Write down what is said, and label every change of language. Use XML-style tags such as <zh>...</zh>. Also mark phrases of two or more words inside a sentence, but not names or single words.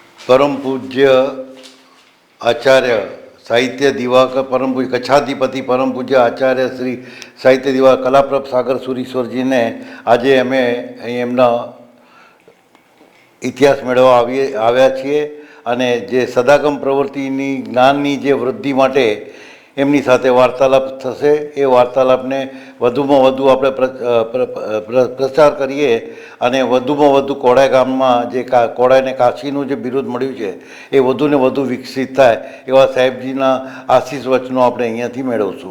<gu>પરમ પૂજ્ય આચાર્ય સાહિત્ય દિવાકર પરમ પૂજ્ય કચ્છાધિપતિ પરમ પૂજ્ય આચાર્ય શ્રી સાહિત્ય દિવાકર કલાપ્રભ સાગર સુરીશ્વરજી ને આજ અમે એમના ઇતિહાસ મેળવવા આવ્યા છીએ અને જે સદાગમ પ્રવૃત્તિની જ્ઞાનની જે વૃદ્ધિ માટે એમની સાથે વાર્તાલાપ થશે। એ વાર્તાલાપને વધુમાં વધુ આપણે પ્રચાર કરીએ અને વધુમાં વધુ કોડાય ગામમાં જે કોડાયને કાશીનું જે બિરુદ મળ્યું છે એ વધુને વધુ વિકસિત થાય એવા સાહેબજીના આશીષ વચનો આપણે અહીંયાથી મેળવશું।</gu>